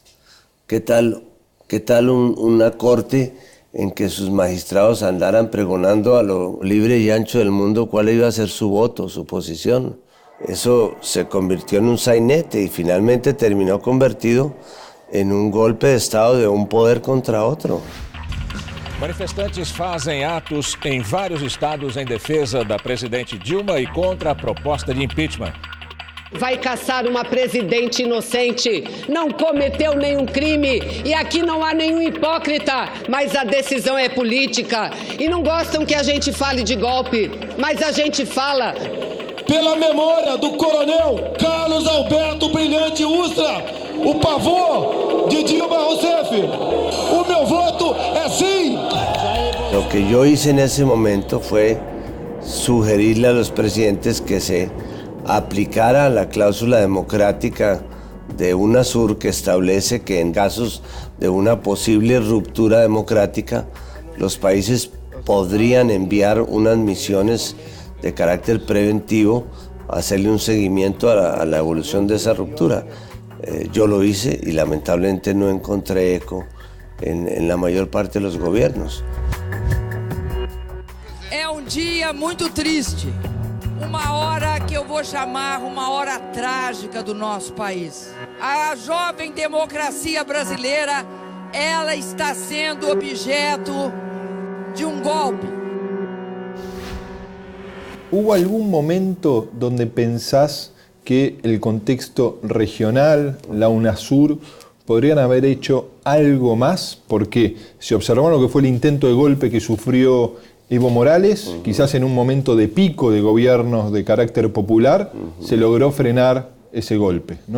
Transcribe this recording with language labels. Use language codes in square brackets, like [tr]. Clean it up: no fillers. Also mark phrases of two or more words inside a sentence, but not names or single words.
[es] ¿Qué tal una corte en que sus magistrados andaran pregonando a lo libre y ancho del mundo cuál iba a ser su voto, su posición? Eso se convirtió en un sainete y finalmente terminó convertido en un golpe de Estado de un poder contra otro. [pt] Manifestantes fazem atos em vários estados em defesa da presidente Dilma e contra a proposta de impeachment. Vai caçar uma presidente inocente, não cometeu nenhum crime e aqui não há nenhum hipócrita, mas a decisão é política e não gostam que a gente fale de golpe, mas a gente fala. Pela memória do coronel Carlos Alberto Brilhante Ustra, o pavor de Dilma Rousseff, o meu voto é sim. [es] Lo que yo hice en ese momento fue sugerirle a los presidentes que se aplicara la cláusula democrática de UNASUR que establece que en casos de una posible ruptura democrática, los países podrían enviar unas misiones de carácter preventivo a hacerle un seguimiento a la evolución de esa ruptura. Yo lo hice y lamentablemente no encontré eco en la mayor parte de los gobiernos. [pt] É dia muito triste, uma hora que eu vou chamar uma hora trágica do nosso país. A jovem democracia brasileira, ela está sendo objeto de golpe. [es] ¿Hubo algún momento donde pensás que el contexto regional, la UNASUR, podrían haber hecho algo más? Porque se observó lo que fue el intento de golpe que sufrió Evo Morales, quizás en un momento de pico de gobiernos de carácter popular, se logró frenar ese golpe, ¿no?